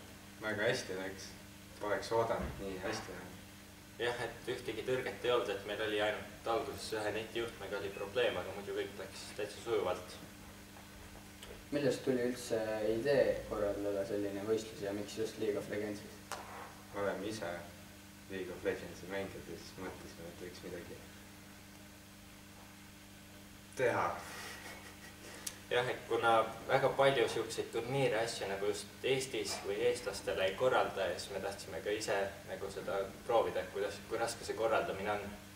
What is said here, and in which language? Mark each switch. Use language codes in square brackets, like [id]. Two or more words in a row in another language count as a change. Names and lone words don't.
[et] Väga hästi läks. Oleks oodanud nii hästi. Jah, et ühtegi tõrget ei olnud, et meil oli ainult alguses ühe netijuhtmega oli probleem, aga muidu kõik läks täitsa sujuvalt. Millest tuli üldse idee korraldada selline võistlus ja miks just League of Legendsis? Me oleme ise League of Legendsi mängijad ja siis mõtlesime, et võiks midagi teha. Jah, et kuna väga palju selliseid turniire asju nagu just Eestis või eestlastele ei korralda ja siis me tahtsime ka ise nagu seda proovida, kui raske see korraldamine on.